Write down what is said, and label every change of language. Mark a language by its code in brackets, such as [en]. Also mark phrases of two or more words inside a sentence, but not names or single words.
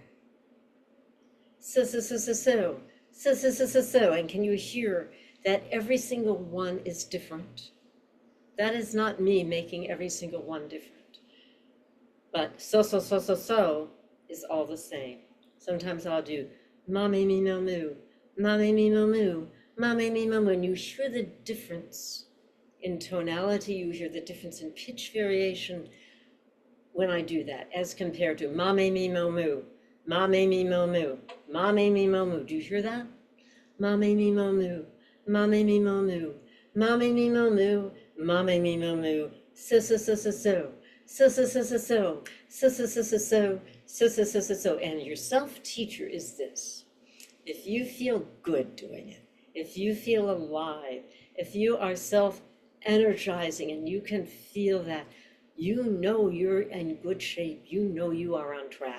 [en] So. And can you hear that every single one is different? That is not me making every single one different. But so is all the same. Sometimes I'll do ma me me mo moo, ma me me mo moo, ma me me mo moo. And you hear the difference in tonality, you hear the difference in pitch variation when I do that, as compared to ma me me mo moo, ma me me mo moo, ma me me mo moo. Do you hear that? Ma me me mo moo, ma me me mo moo, ma me me mo moo, ma me me mo moo. So. And your self-teacher is this. If you feel good doing it, if you feel alive, if you are self-energizing and you can feel that, you know you're in good shape, you know you are on track.